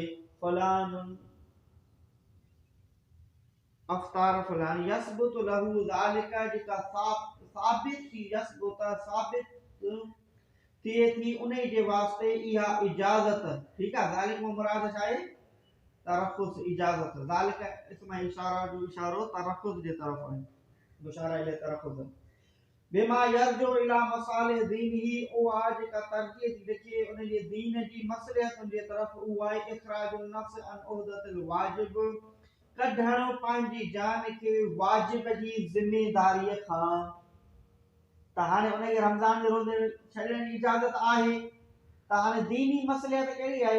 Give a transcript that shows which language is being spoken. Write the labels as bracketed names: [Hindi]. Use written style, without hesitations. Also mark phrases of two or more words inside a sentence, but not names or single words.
[Arabic] فلان أفطر فلان يثبت له ذلك, [Sindhi] जेका साबित थी, यसबुत साबित थिए थी उन जे वास्ते इहा इजाज़त। ठीकु आहे, ज़ालिक में मुराद छा आहे? तरफ़ुज़, इजाज़त। ज़ालिका इस्म इशारा जो इशारो तरफ़ुज़ जे तरफ़ आहे, [Arabic] مشار إلى الترخص. بما يرجع إلى مصالح دينه, [Sindhi] उहा जेका तरजीह थी लिखे उन जे दीन जी मसलिहतुनि जे तरफ़, उहा आहे [Arabic] إخراج النفس عن عهدة الواجب, [Sindhi] कढणु पंहिंजी जान खे वाजिब जी ज़िमेदारीअ खां। त हाणे उनखे रमज़ान जे रोज़े छॾण जी इजाज़त आहे, त हाणे दीनी मसलिहत कहिड़ी आहे?